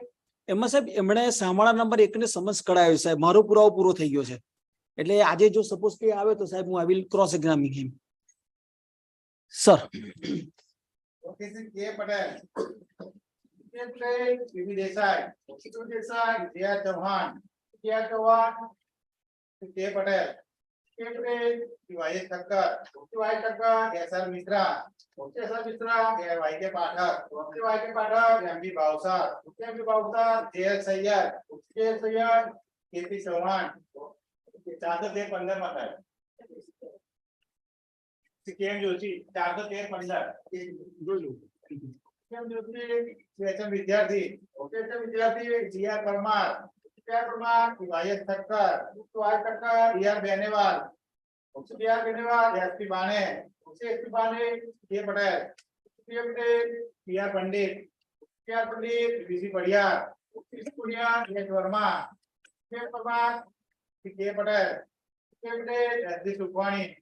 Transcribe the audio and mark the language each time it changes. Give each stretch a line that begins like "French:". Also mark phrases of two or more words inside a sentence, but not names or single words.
Gujarati: એમાં સાહેબ એમણે સામાળા નંબર 1 ને સમન્સ કઢાવ્યો સાહેબ. મારો પુરાવો પૂરો થઈ ગયો છે. એટલે આજે જો સપોઝ કે આવે તો સાહેબ હું
English: I will cross examine him sir. Okay, sir, K. Patel. K. Patel, U.T.Desai. U.T.Desai, J.R. Chauhan. J.R. Chauhan, K. Patel. K. Patel, Y.S. Thakkar. Y.S. Thakkar, S.R. Mitra. S.R. Mitra, Y.K. Pathak. Y.K. Pathak, M.B. Bhavsar. M.B. Bhavsar, J.L. Sayyad. J.L. Sayyad, K.P. Chauhan.
Gujarati: 413-15 માં થાય. કેમ જોશી 413-15 કેમ જોશી સ્વેચ્છા વિદ્યાર્થી સ્વેચ્છા વિદ્યાર્થી જીઆર પરમાર જીઆર પરમાર વાયસ ઠક્કર વાય ઠક્કર ડીઆર બેનેવાલ ડીઆર બેનેવાલ એસપી બાણે એસપી બાણે કે પટેલ કે પટેલ પીઆર પંડિત વીસી પડિયાર વીસી પડિયાર એસ વર્મા કે પરમાર કે પટેલ એસડી સુખવાણી